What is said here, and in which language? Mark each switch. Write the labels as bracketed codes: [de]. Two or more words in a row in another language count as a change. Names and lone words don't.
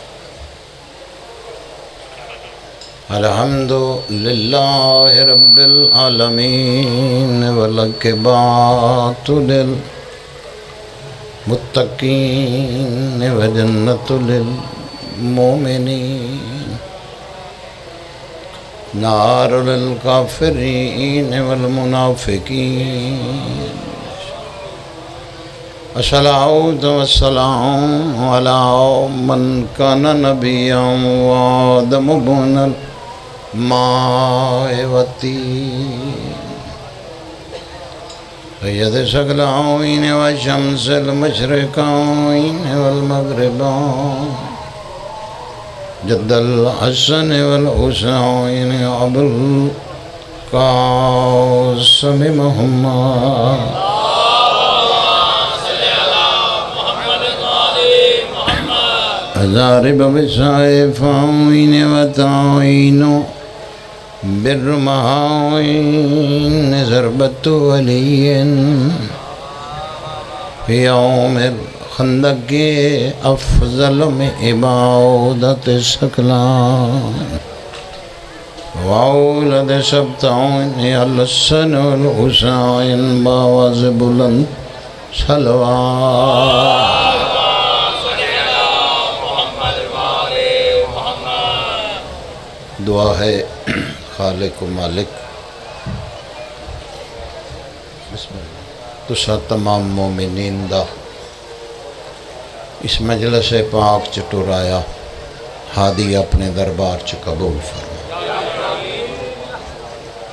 [ar] الحمدللہ رب العالمین والعاقبۃ للمتقین وجنۃ للمؤمنین نار للکافرین والمنافقین۔ الصلاۃ والسلام علی من کان نبیا وآدم بن الماء والطین سید ثقلین وشمس المشرقین والمغربین جد الحسن والحسین ابو القاسم محمد۔ ضارب بالسيفين وتعين بالرمحين ضربة ولي في يوم الخندق أفضل من عبادة الثقلين وأولد سبتين الحسن والحسين [ur] باواز بلند صلوات۔ [pa] دعا ہے خالق و مالک تسا تمام مومنین دا اس مجلس پاک چٹورایا ہادی اپنے دربار چ قبول فرما۔